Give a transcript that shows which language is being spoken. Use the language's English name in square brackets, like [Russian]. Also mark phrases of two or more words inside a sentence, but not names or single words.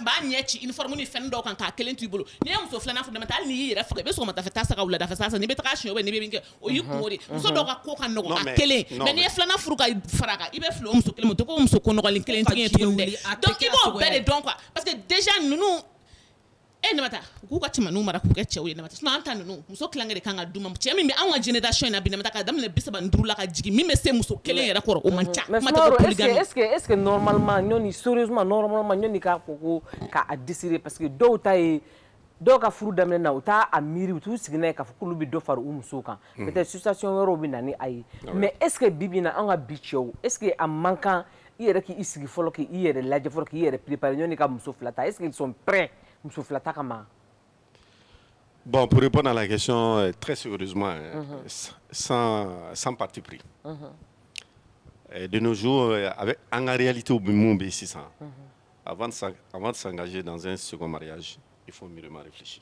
[Bambara] b'a ɲɛ ci uniforme ni fɛn dɔw kan k'a kelen to i bolo n'i ye muso filanan furu Namɛta hali n'i y'i yɛrɛ faga i bɛ sɔgɔmadafɛ taa saga wuladafɛ sa n'i bɛ taga siɲɛ [French] ou bien [Bambara] n'i bɛ min kɛ o y'i kungo de muso dɔw ka ko ka nɔgɔ a kelen mais n'i ye filanan furu ka fara a kan i bɛ fili o muso kelen ma o tɛ ko muso ko nɔgɔlen kelen tigi ye tuguni dɛ donc i b'o bɛɛ de dɔn [French] quoi parce que déjà [Bambara] ninnu Namɛta k'u ka cɛmaninw mara k'u kɛ cɛw ye Namɛta sinon an ta ninnu muso kilankɛ de kan ka d'u ma cɛ min bɛ anw ka génération in na bi Namɛta ka daminɛ 35 la ka jigin min bɛ se muso kelen yɛrɛ kɔrɔ o man ca mais Sumaworo [French] est-ce que normalement [Bambara] ɲɔni [French] sérieusement normalement [Bambara] ɲɔni k'a fɔ ko k'a décider [French] parce que [Bambara] dɔw ta ye dɔw ka furu daminɛ na u t'a miiri u t'u sigi n'a ye k'a fɔ k'olu bɛ dɔ fara u musow kan [French] peut-être situation [Bambara] wɛrɛw bɛ na ni a ye [French] mais est-ce que [Bambara] bi bi in na an ka bi cɛw [French] est-ce que [Bambara] a man kan i yɛrɛ k'i sigi fɔlɔ k'i yɛrɛ lajɛ fɔlɔ k'i yɛrɛ préparer ɲɔni ka muso fila ta [French] est-ce qu'ils sont prêts [Bambara] muso fila ta kama. [French] Bon, pour répondre à la question très sérieusement, sans parti pris. De nos jours, en réalité, au monde, avant de s'engager dans un second mariage, il faut mûrement réfléchir.